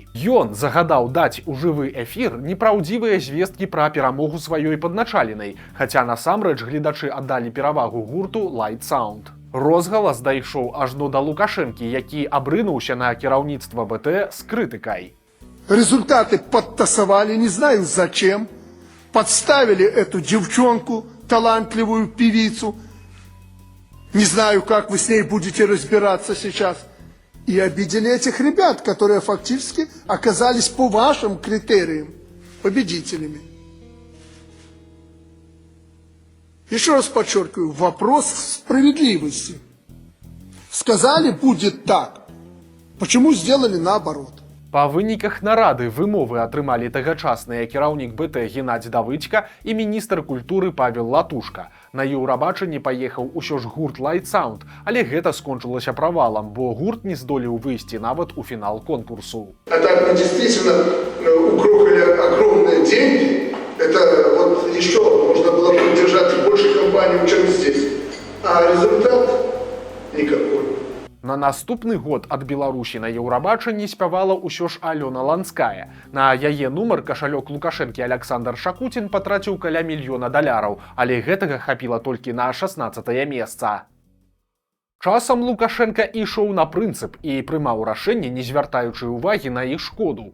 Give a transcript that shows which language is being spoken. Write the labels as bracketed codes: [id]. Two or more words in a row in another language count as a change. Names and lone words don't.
[be] Ён загадаў даць у жывы эфір непраўдзівыя звесткі пра перамогу сваёй падначаленай, хаця насамрэч гледачы аддалі перавагу гурту Light Sound. Розгалас дайшоў ажно да Лукашэнкі, які абрынуўся на кіраўніцтва БТ з крытыкай. [ru] Результаты подтасовали, не знаю зачем. Подставили эту девчонку, талантливую певицу. Не знаю, как вы с ней будете разбираться сейчас. И обидели этих ребят, которые фактически оказались по вашим критериям победителями. Еще раз подчеркиваю, вопрос справедливости. Сказали, будет так. Почему сделали наоборот? [be] Па выніках нарады вымовы атрымалі тагачасныя кіраўнік БТ Геннадзь Давыдзька і міністр культуры Павел Латушка. На Еўрабачанне паехаў усё ж гурт Light Sound, але гэта скончылася правалам, бо гурт не здолеў выйсці нават у фінал конкурсу. [ru] А так мы действительно угрохали огромные деньги. Это вот еще можно было поддержать больше компаний, чем здесь. А результат никакой. [be] На наступны год ад Беларусі на Еўрабачанні спявала ўсё ж Алёна Ланская. На яе нумар кашалёк Лукашэнкі Александр Шакуцін патраціў каля $1 мільёна, але гэтага хапіла толькі на 16е месца. Часам Лукашенка ішоў на прынцып і прымаў рашэнне, не звяртаючы ўвагі на іх шкоду.